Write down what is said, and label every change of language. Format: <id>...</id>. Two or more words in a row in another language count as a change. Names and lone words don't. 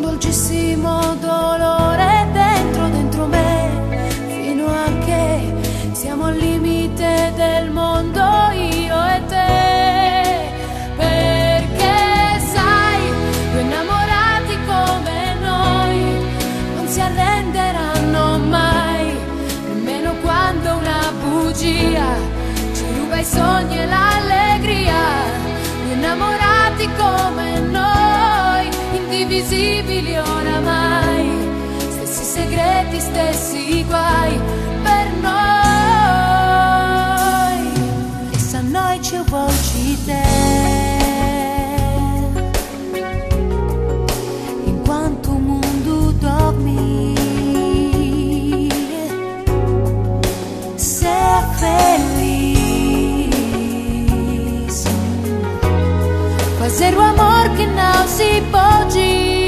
<it>dolcissimo dolore dentro me, fino a che siamo al limite del mondo io e te, perché sai, due innamorati come noi non si arrenderanno mai, nemmeno quando una bugia ci ruba i sogni e l'allegria. Due innamorati come noi, indivisibili oramai, stessi segreti, stessi guai per noi.</it> <pt>Essa noite eu vou te ter enquanto o mundo dorme, ser feliz, fazer o amor que não se pode.</pt>